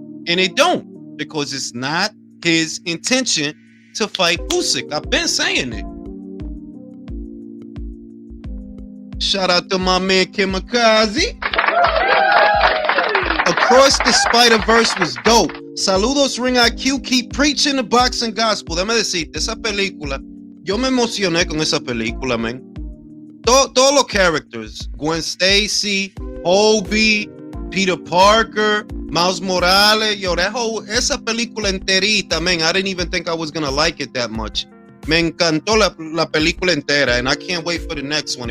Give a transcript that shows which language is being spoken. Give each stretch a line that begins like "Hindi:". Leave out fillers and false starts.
English: And it don't, because it's not his intention to fight Usyk. I've been saying it. Shout out to my man Kimikaze. Across the Spider-Verse was dope.
Spanish: Saludos
English: Ring IQ, keep preaching the boxing gospel.
Spanish: Déjame decirte, esa película, yo me emocioné con esa película, man. Todos los
English: characters, Gwen Stacy, Obi, Peter Parker, Miles Morales,
Spanish: yo, esa película enterita,
English: man, I didn't even think I was gonna like it that much.
Spanish: Me encantó la película entera,
English: and I can't wait for the next one.